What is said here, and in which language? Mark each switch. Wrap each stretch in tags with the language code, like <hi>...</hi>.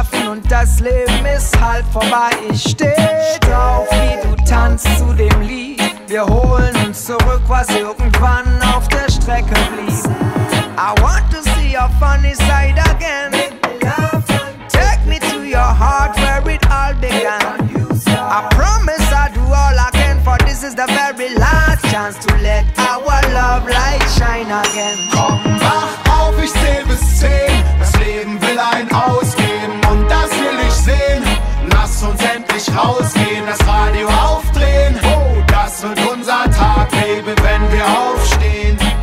<de>Und das Leben ist halt vorbei. Ich steh drauf, wie du tanzt zu dem Lied. Wir holen uns zurück, was irgendwann auf der Strecke blieb.</de> <en>I want to see your funny side again. Take me to your heart where it all began. I promise I'll do all I can, for this is the very last chance to let our love light shine again.</en> <de>Komm, wach auf, ich zähl bis 10. Das Leben will ein Ausgeben und das will ich sehen. Lass uns endlich rausgehen, das Radio aufdrehen. Oh, das wird unser Tag, Baby, wenn wir aufstehen.</de>